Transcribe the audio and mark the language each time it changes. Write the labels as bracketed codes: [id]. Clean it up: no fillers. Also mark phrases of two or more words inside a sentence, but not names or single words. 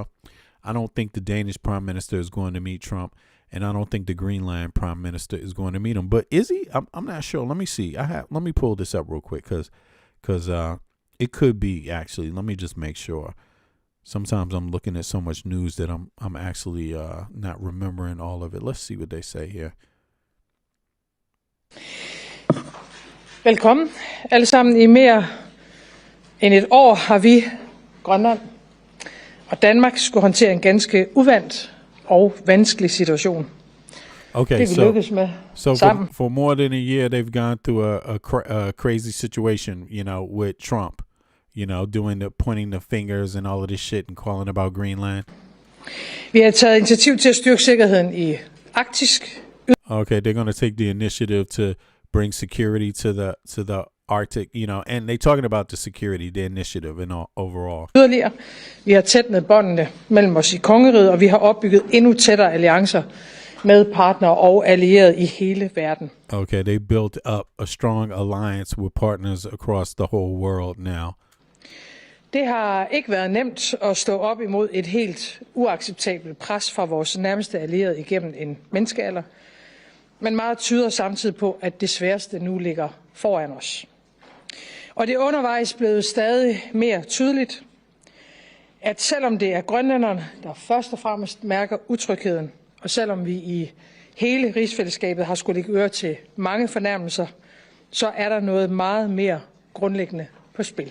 [en] I don't think the Danish Prime Minister is going to meet Trump, and I don't think the Greenland Prime Minister is going to meet him. But is he? I'm not sure. Let me see. Let me pull this up real quick because it could be actually. Let me just make sure. Sometimes I'm looking at so much news that I'm actually not remembering all of it. Let's see what they say here. [da] Velkommen alle sammen. I mere end et år har vi, Grønland og Danmark, skulle håndtere en ganske uvant og vanskelig situation. Okay, det vi lykkes med sammen. [en] For more than a year, they've gone through a crazy situation, you know, with Trump, you know, pointing the fingers and all of this shit and calling about Greenland. [da] Vi har taget initiativ til at styrke sikkerheden i Arktis. [en] Okay, they're going to take the initiative to bring security to the Arctic, you know, and they're talking about the security, the initiative and all, overall. [da] Yderligere, vi har tætnet båndene mellem os i kongeriget, og vi har opbygget endnu tættere alliancer med partnere og allierede i hele verden. [en] Okay, they built up a strong alliance with partners across the whole world now. [da] Det har ikke været nemt at stå op imod et helt uacceptabelt pres fra vores nærmeste allierede igennem en menneskealder, men meget tyder samtidig på, at det sværeste nu ligger foran os. Og det er undervejs blevet stadig mere tydeligt, at selvom det er grønlænderne, der først og fremmest mærker utrygheden, og selvom vi i hele rigsfællesskabet har skulle lægge øre til mange fornærmelser, så er der noget meget mere grundlæggende på spil.